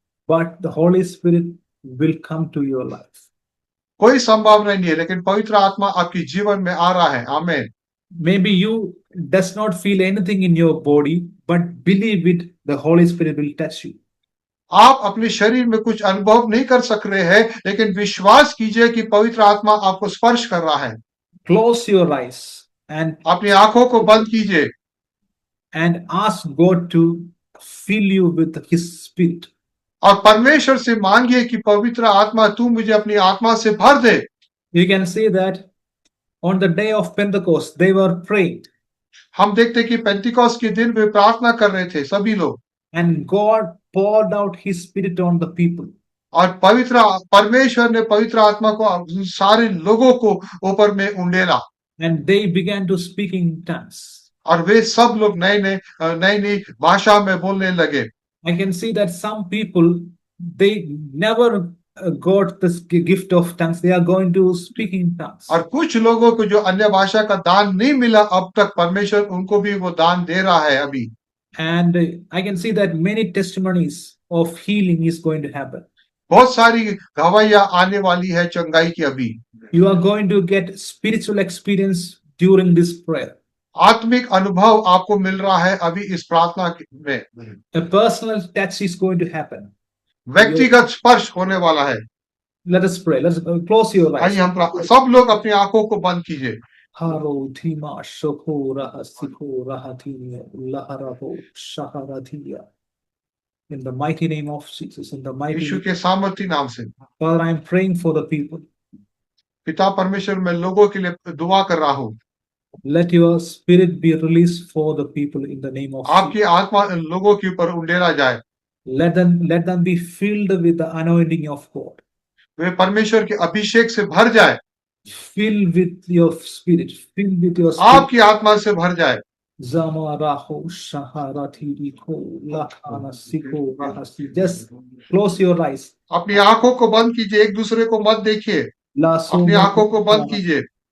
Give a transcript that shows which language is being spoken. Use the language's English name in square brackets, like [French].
[English] But the Holy Spirit will come to your life. [Hindi] कोई संभावना नहीं है, लेकिन पवित्र आत्मा आपके जीवन में आ रहा है। आमीन। [English] Maybe you does not feel anything in your body, but believe it, the Holy Spirit will touch you. [Hindi] आप अपने शरीर में कुछ अनुभव नहीं कर सक रहे हैं, लेकिन विश्वास कीजिए कि पवित्र आत्मा आपको स्पर्श कर रहा है। [English] Close your eyes and [Hindi] अपनी आंखों को बंद कीजिए [English] ask God to fill you with His Spirit. [Hindi] और परमेश्वर से मांगिए कि पवित्र आत्मा तू मुझे अपनी आत्मा से भर दे। [English] You can see that on the day of Pentecost, they were praying, [Hindi] हम देखते कि पेंतिकोस्त के दिन वे प्रार्थना कर रहे थे सभी लोग, [English] and God poured out His Spirit on the people. [Hindi] और परमेश्वर ने पवित्र आत्मा को सारे लोगों को ऊपर में उंडेला, [English] And they began to speak in tongues. [Hindi] और वे सब लोग नई नई भाषा में बोलने लगे। [English] I can see that some people, they never got this gift of tongues. They are going to speak in tongues. [Hindi] और कुछ लोगों को जो अन्य भाषा का दान नहीं मिला अब तक, परमेश्वर उनको भी वो दान दे रहा है अभी। [English] And I can see that many testimonies of healing is going to happen. [Hindi] बहुत सारी गवाहियां आने वाली है चंगाई की अभी। [English] You are going to get spiritual experience during this prayer. [Hindi] आत्मिक अनुभव आपको मिल रहा है अभी इस प्रार्थना में। [English] A personal touch is going to happen. [Hindi] व्यक्तिगत स्पर्श होने वाला है। [English] Let us pray. Let's close your eyes. [Hindi] आइए हम सब लोग अपनी आंखों को बंद कीजिए। Haro Dhima Shokora Sikora Hatinia Laharabo Shaharatiya. [English] In the mighty name of Jesus, in the mighty [Hindi] Yeshu [English] name. [Hindi] के सामर्थी नाम से [English] Father, I am praying for the people. [Hindi] पिता परमेश्वर, मैं लोगों के लिए दुआ कर रहा हूँ। [English] Let your spirit be released for the people in the name of [Hindi] आपकी आत्मा लोगों के ऊपर उंडेला जाए। [English] let them be filled with the anointing of God. [Hindi] वे परमेश्वर के अभिषेक से भर जाए। [English] Fill with your spirit. Fill with your spirit. [Hindi] आपकी आत्मा से भर जाए। Zamaraho Shaharatiriko Lakana Siko Rahasi. [English] Just close your eyes. [Hindi] अपनी आंखों को बंद कीजिए, एक दूसरे को मत देखिए, अपनी आंखों को बंद कीजिए।